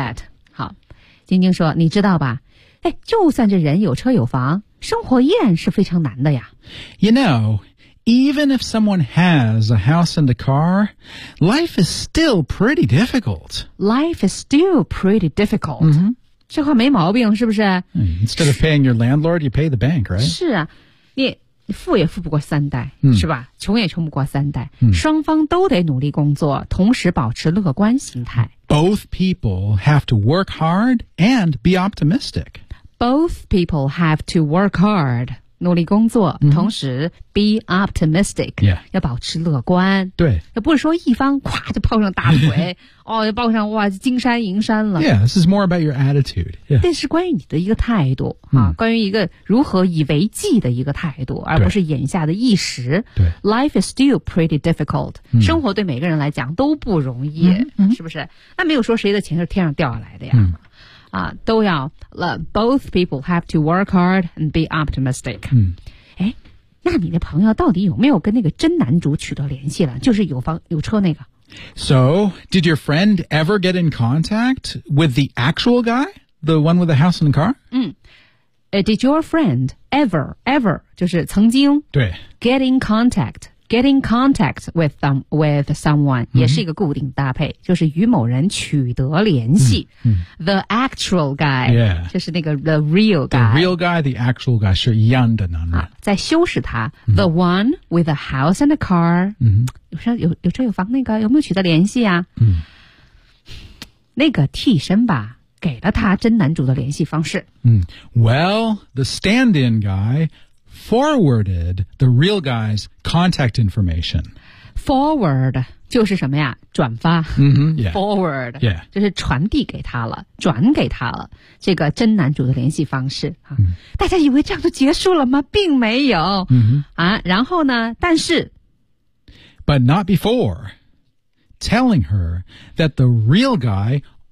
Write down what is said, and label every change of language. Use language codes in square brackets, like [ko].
[en] I get that. [zh] 好，晶晶说，你知道吧？哎，就算这人有车有房，生活依然是非常难的呀。 [en] You know... Even if someone has a house and a car, life is still pretty difficult. Life is still pretty difficult.、 Mm-hmm. [zh] 这话没毛病是不是 [en] Instead of paying your landlord, you pay the bank, right? [zh] 是啊你富也富不过三代、嗯、是吧穷也穷不过三代、嗯、双方都得努力工作同时保持乐观心态。 [en] Both people have to work hard and be optimistic. Both people have to work hard. [zh] 努力工作、 mm-hmm. 同时 [en] be optimistic、 yeah. [zh] 要保持乐观对也不是说一方哗就抱上大腿哦就抱上哇金山银山了 [en] Yeah, this is more about your attitude、yeah. [zh] 但是关于你的一个态度、 mm. 啊、关于一个如何以为计的一个态度而不是眼下的一时对 [en] Life is still pretty difficult、 mm. [zh] 生活对每个人来讲都不容易、 mm-hmm. 是不是那没有说谁的钱是天上掉下来的呀、 mm. 啊，都要 [en] both people have to work hard and be optimistic. 嗯， [zh] 哎，那你的朋友到底有没有跟那个真男主取得联系了？就是有房有车那个。 [en] So, did your friend ever get in contact with the actual guy, the one with the house and the car? 嗯。Did your friend ever, [zh] 就是曾经对 [en] get in contact with someone、 [zh] 嗯、也是一个固定搭配，就是与某人取得联系、嗯嗯、 [en] The actual guy、 yeah. [zh] 就是那个 [en] the real guy The real guy, the actual guy [zh] 是一样的男人、 [en] 啊、 [zh] 在修饰他、 [en] 嗯、The one with a house and a car、嗯、 [zh] 有车有房那个有没有取得联系啊、嗯、那个替身吧给了他真男主的联系方式。 [en] 嗯 ，Well, the stand-in guy forwarded the real guy's contact information. [zh] Forward 就是什么呀？转发。嗯、mm-hmm, 哼 ，Yeah. [en] Forward. Yeah. [zh] 就是传递给他了，转给他了这个真男主的联系方式、啊 mm-hmm. 大家以为这样就结束了吗？并没有。嗯、mm-hmm. 啊，然后呢？但是 [en] ，But not before telling her that the real guy.